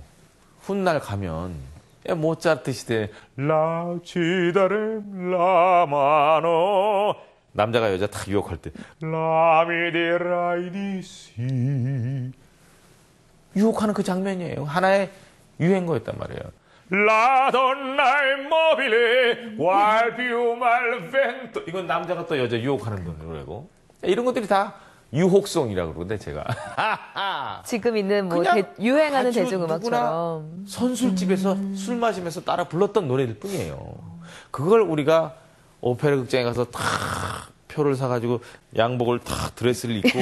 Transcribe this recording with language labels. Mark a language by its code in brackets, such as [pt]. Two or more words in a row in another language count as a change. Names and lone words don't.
[ko] 훗날 가면 모차르트 시대 [it] Là ci darem la mano [ko] 남자가 여자 딱 유혹할 때 라미데라이디시 유혹하는 그 장면이에요. 하나의 유행어였단 말이에요. [it] La donna è mobile, qual più malvento. [ko] 이건 남자가 또 여자 유혹하는 노래고. 이런 것들이 다 유혹송이라고 그러는데 제가 지금 있는 뭐 그냥 유행하는 아주 대중음악처럼. 누구나 선술집에서 술 마시면서 따라 불렀던 노래들 뿐이에요. 그걸 우리가 오페라 극장에 가서 탁 표를 사가지고 양복을 탁 드레스를 입고